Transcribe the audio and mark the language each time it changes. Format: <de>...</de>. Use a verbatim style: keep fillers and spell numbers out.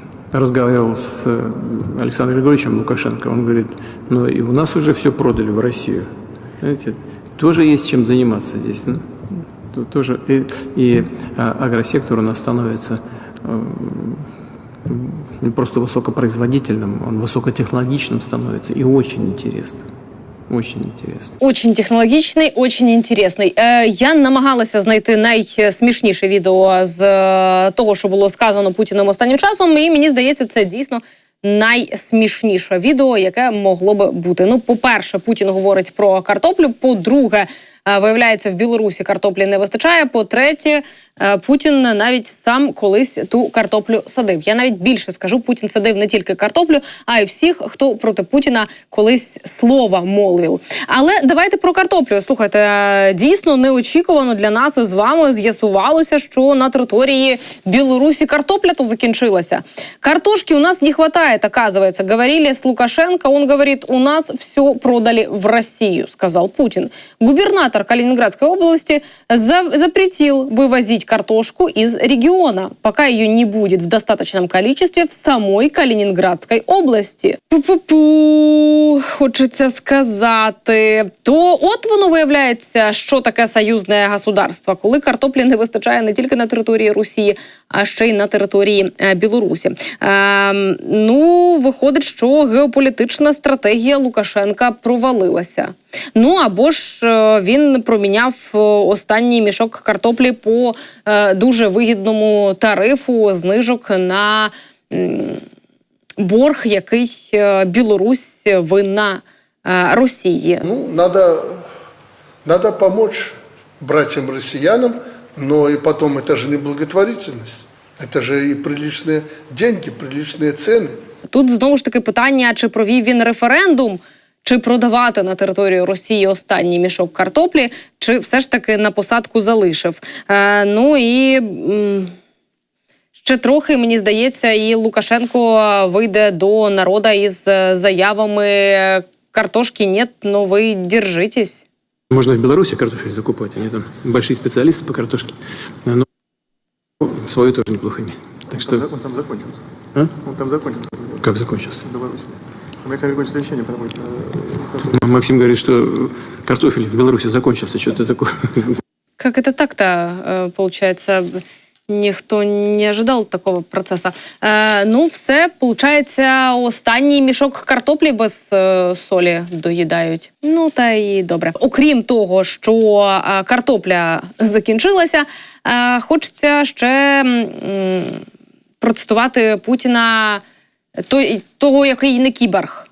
<ru>Разговаривал с Александром Григорьевичем Лукашенко. Он говорит, ну и у нас уже все продали в Россию. Знаете, тоже есть чем заниматься здесь. Ну, тоже и, и агросектор у нас становится не просто высокопроизводительным, он высокотехнологичным становится и очень интересным. Очень интересно. Очень</ru> <uk>технологічний, очень інтересний. Е, я намагалася знайти найсмішніше відео з е, того, що було сказано Путіним останнім часом, і мені здається, це дійсно найсмішніше відео, яке могло би бути. Ну, по-перше, Путін говорить про картоплю, по-друге, е, виявляється, в Білорусі картоплі не вистачає, по-третє, е, Путін навіть сам колись ту картоплю садив. Я навіть більше скажу, Путін садив не тільки картоплю, а й всіх, хто проти Путіна колись слова молвив. Але давайте про картоплю. Слухайте, е, дійсно неочікувано для нас з вами з'ясувалося, що на території Білорусі картопля то закінчилася.</uk> <ru>Картошки у нас не хватає. Это, оказывается, говорили с Лукашенко. Он говорит, у нас все продали в Россию, сказал Путин. Губернатор Калининградской области за- запретил вывозить картошку из региона, пока ее не будет в достаточном количестве в самой Калининградской области.</ru> <uk>Пу-пу-пу, хочеться сказати. То от воно виявляється, що таке союзне государство, коли картоплі не вистачає не тільки на території Росії, а ще й на території е, Білорусі. Ем, ну, Ну, виходить, що геополітична стратегія Лукашенка провалилася. Ну, або ж він проміняв останній мішок картоплі по е, дуже вигідному тарифу знижок на м, борг, який Білорусь винна е, Росії.</uk> <ru>Ну, надо, надо помочь братьям-россиянам, но и потом, это же не благотворительность.</ru> <uk>Це ж і приличні деньги, приличні ціни. Тут знову ж таки питання, чи провів він референдум, чи продавати на територію Росії останній мішок картоплі, чи все ж таки на посадку залишив. Е, ну і м- ще трохи, мені здається, і Лукашенко вийде до народу із заявами</uk> <ru>«Картошки нет, но вы держитесь».</ru> <uk>Можна в Білорусі картофель закупати, вони там</uk> <ru>большие специалисты по картошке.</ru> <uk>Но...</uk> <ru>Свою тоже неплохо имеет. Так что... Он там закончился. А? Он там закончился. Как закончился? В Беларуси. Александр Григорьевич совещание проводит. Максим говорит, что картофель в Беларуси закончился. Что-то такое. Как это так-то получается?</ru> <uk>Ніхто не ожидав такого процесу. Е, ну, все, виходить, останній мішок картоплі без е, солі доїдають. Ну, та й добре. Окрім того, що е, картопля закінчилася, е, хочеться ще м, процитувати Путіна той, того, який не кіборг.</uk>